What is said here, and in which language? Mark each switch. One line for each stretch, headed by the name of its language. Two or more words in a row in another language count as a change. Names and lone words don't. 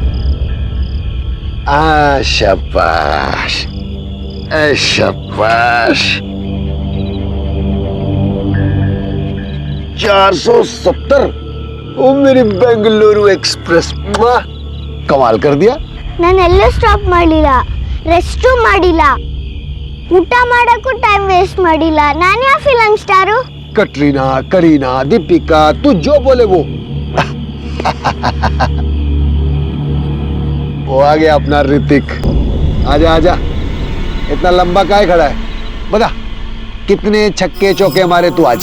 Hindi: शाबाश, शाबाश। 470। ओ मेरी बेंगलुरु एक्सप्रेस, कमाल कर दिया।
Kannada: ನಾನೆಲ್ಲೂ ಸ್ಟಾಪ್ ಮಾಡಿಲ್ಲ, ರೆಸ್ಟು ಮಾಡಿಲ್ಲ, ಊಟ ಮಾಡಕ್ಕೂ
English: time waste
Kannada: ಮಾಡಿಲ್ಲ। ನಾನು ಯಾವ
English: film star?
Hindi: कटरीना, करीना, दीपिका, तू जो बोले वो। वो आ गया अपना ऋतिक। आजा आजा, इतना लंबा काहे खड़ा है? बता, कितने छक्के चौके मारे तू आज?